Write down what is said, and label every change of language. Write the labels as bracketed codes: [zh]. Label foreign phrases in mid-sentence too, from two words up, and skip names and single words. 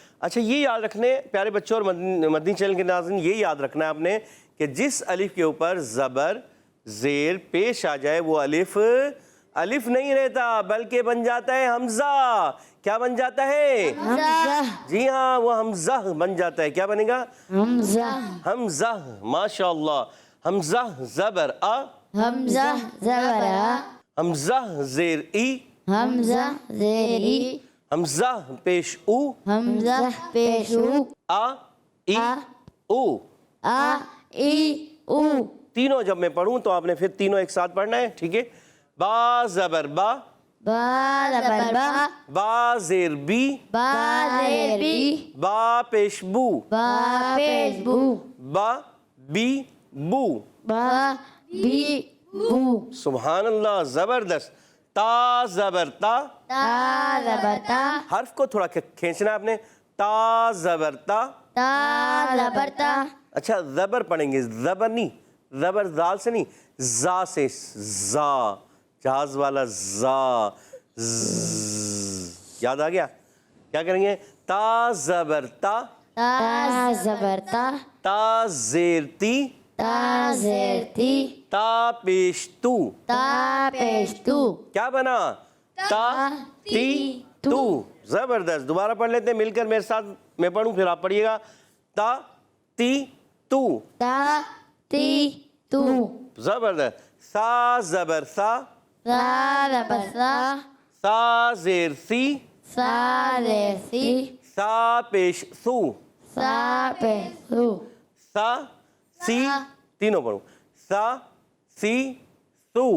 [ur] اچھا یہ یاد رکھنے پیارے بچوں اور مدنی چینل کے ناظرین, یہ یاد رکھنا ہے آپ نے کہ جس الف کے اوپر زبر زیر پیش آ جائے وہ الف نہیں رہتا بلکہ بن جاتا ہے حمزہ. کیا بن جاتا ہے؟ حمزہ. جی ہاں, وہ حمزہ بن جاتا ہے. کیا بنے گا؟ حمزہ. حمزہ. ماشاءاللہ. حمزہ زبر آ. حمزہ زبر آ. حمزہ زیر ای. حمزہ زیر ای. حمزہ پیش او. حمزہ پیش او. آ ای او. آ ای او. تینوں جب میں پڑھوں تو آپ نے پھر تینوں ایک ساتھ پڑھنا ہے, ٹھیک ہے؟ با زبر با, با زبر با, با زیر بی, با زیر بی, با پیش بو, با پیش بو, با بی بو. با بی بو. [ar] سبحان اللہ, [ur] زبردست. تا زبر تا, تا زبر تا, حرف کو تھوڑا کھینچنا ہے آپ نے. تا زبر تا. تا زبر تا. اچھا زبر پڑھیں گے, زبر نہیں, زبر زال سے نہیں, زا سے, زا, جہاز والا زا. یاد آ گیا؟ کیا کریں گے؟ تا زبر تا, تا زبر تا, تا زیر تی, تا زیر تی, تا پیش تو. تا پیش تو. کیا بنا؟ تا تی تو. زبردست. دوبارہ پڑھ لیتے ہیں مل کر میرے ساتھ, میں پڑھوں پھر آپ پڑھیے گا. تا تی تو. تا تی تو. زبردست. سا زبر سا, سا زبر سا, سا زیر سی, سا زیر سی, سا پیش سو, سا پیش سو, سا سی, تینوں پڑھوں, سا سی سو.